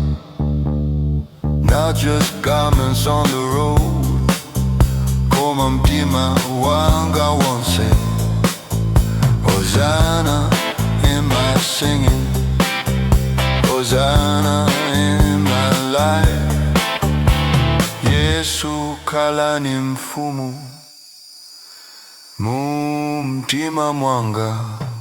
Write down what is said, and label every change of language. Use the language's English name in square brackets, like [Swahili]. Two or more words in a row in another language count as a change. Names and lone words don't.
[English] Not just garments on the road, [Nyanja] koma mtima wanga wonse. [English] Hosana in my singing, Hosana in my life. [Nyanja] Yesu kala ni Mfumu mu mtima mwanga.